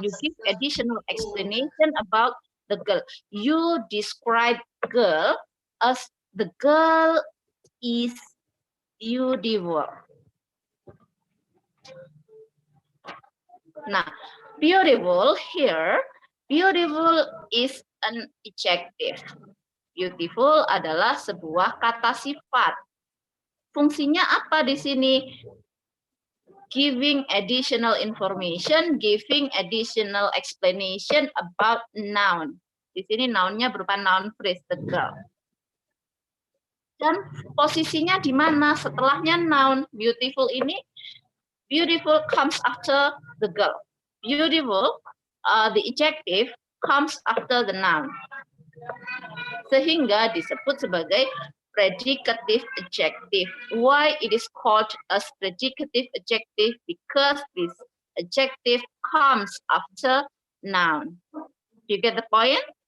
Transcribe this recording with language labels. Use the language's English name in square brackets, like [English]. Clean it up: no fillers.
[English] You give additional explanation about the girl. You describe girl as the girl is beautiful. Nah, beautiful here, beautiful is an adjective. [Indonesian] Beautiful adalah sebuah kata sifat. Fungsinya apa di sini? [English] Giving additional information, giving additional explanation about noun. [Indonesian] Di sini nounnya berupa noun phrase, the girl. Dan posisinya di mana setelahnya noun? [English] Beautiful ini, beautiful comes after the girl. Beautiful, the adjective comes after the noun. [Indonesian] Sehingga disebut sebagai predicative adjective. [English] Why it is called as predicative adjective? Because this adjective comes after noun. Do you get the point?